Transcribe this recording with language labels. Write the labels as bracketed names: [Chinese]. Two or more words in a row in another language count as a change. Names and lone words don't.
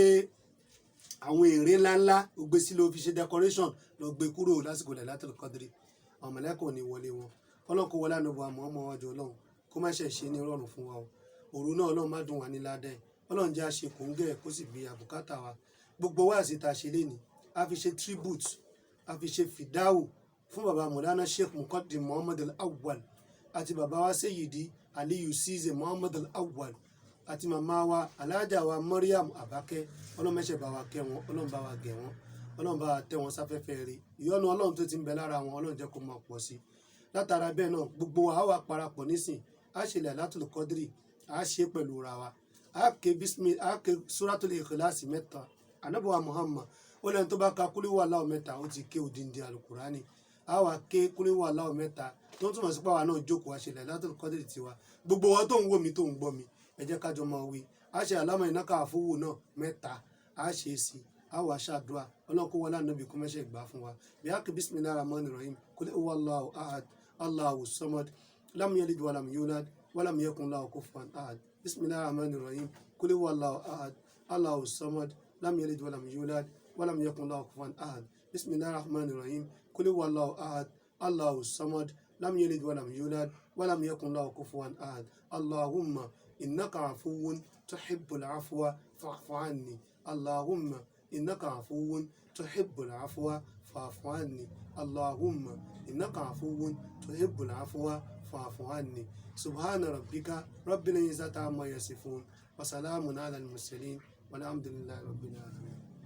[Yoruba] àwọn ère ńláńlá ó gbé sí ló fi ṣe decoration lọ gbé kúrò lásìkò Lailatul Qadri àwọn mọ̀lẹ́kọ̀ ní wọlé wọn ọlọ́run kó wọlé ànábọ̀ àmọ́ ọmọ ọjọ́ ọlọ́run kó má ṣe ṣe ní rọrùn fún wa o òru náà ọlọ́run má dùn wá ní ládẹ́ ọlọ́run jẹ́ àṣẹ kòńgẹ́ kó sì bí àbùkátà wa gbogbo wa sì ta ṣe léni a fi ṣe tribute a fi ṣe fìdáwò fún baba Mọ̀lánà Sheikh Muqaddim Muhammad Al-Awwal àti baba wa Sayyidi Aliyu Size Muhammad Al-Awwal àti màmá wa alájà wa Maryam Abake ọlọ́run mẹ́ṣẹ̀ bá wa kẹ́ wọn ọlọ́run bá wa gẹ̀ wọn ọlọ́run bá wa tẹ́ wọn sáfẹ́fẹ́ rí ìyọ́nú ọlọ́run tó ti ń bẹ lára wọn ọlọ́run jẹ́ kó máa pọ̀ sí látara bẹ́ẹ̀ náà gbogbo wa á wà parapọ̀ nísìn á ṣe Lailatul Qadri á ṣe pẹ̀lú ra wa á ké Suratul Ikhlas mẹ́ta anabuwa Muhammad ó lẹ́nu tó bá ka kúlíwà láwọn mẹ́ta ó ti ké odindi alukurani á wà ké kúlíwà láwọn mẹ́ta tó ń túmọ̀ sí pàwọn náà jókòó á ṣe Lailatul Qadri tiwa gbogbo wa tó ń wò mí tó ń gbọ́ mi ẹ jẹ́ kájọ máa wí á ṣe àlámọ̀ ìnáka àfọwò náà mẹ́ta á ṣe é sí á wà ṣàdúrà ọlọ́run kó wọlé ànábì kó mẹ́ṣẹ̀ gbà fún wa bí a kì [Arabic] بسم الله الرحمن الرحيم قل هو الله أحد الله الصمد لم يلد ولم يولد ولم يكن له كفوا أحد بسم الله الرحمن الرحيم قل هو الله أحد الله الصمد لم يلد ولم يولد ولم يكن له كفوا أحد بسم الله الرحمن الرحيم قل هو الله أحد الله الصمد لم يلد ولم يولد ولم يكن له كفوا أحد اللهم إنك عفو تحب العفو فاعف عني اللهم إنك عفو تحب العفو فاعف عني اللهم إنك عفو تحب العفو فاعف عني سبحان ربك رب العزة عما يصفون وسلام على المرسلين والحمد لله رب العالمين.